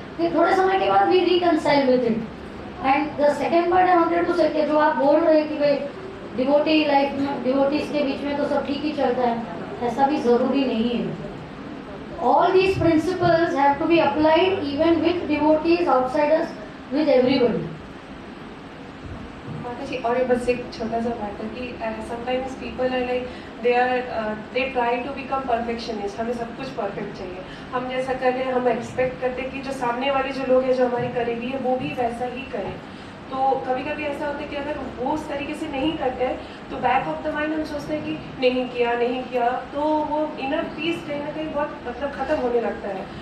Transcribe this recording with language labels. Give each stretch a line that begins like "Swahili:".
Hindi: फिर थोड़े समय के बाद
English: We reconcile with it. And the second part I wanted to say,
Hindi: जो आप बोल रहे हैं कि भाई डिवोटी लाइफ में, डिवोटीज के बीच में तो सब ठीक ही चलता है, ऐसा भी जरूरी नहीं है।
English: All these principles have to be applied even with devotees, outsiders, with everybody.
Hindi: माता जी, और ये बस एक छोटा सा बात है कि
English: sometimes people are like they try to become perfectionist,
Hindi: हमें सब कुछ परफेक्ट चाहिए, हम जैसा कर रहे हैं हम एक्सपेक्ट करते हैं कि जो सामने वाले जो लोग हैं जो हमारे करीबी है वो भी वैसा ही करें। तो कभी कभी ऐसा होता है कि अगर वो उस तरीके से नहीं करते हैं तो
English: back of the mind
Hindi: हम सोचते हैं कि नहीं किया, तो वो इनर पीस कहीं ना कहीं बहुत मतलब ख़त्म होने लगता है।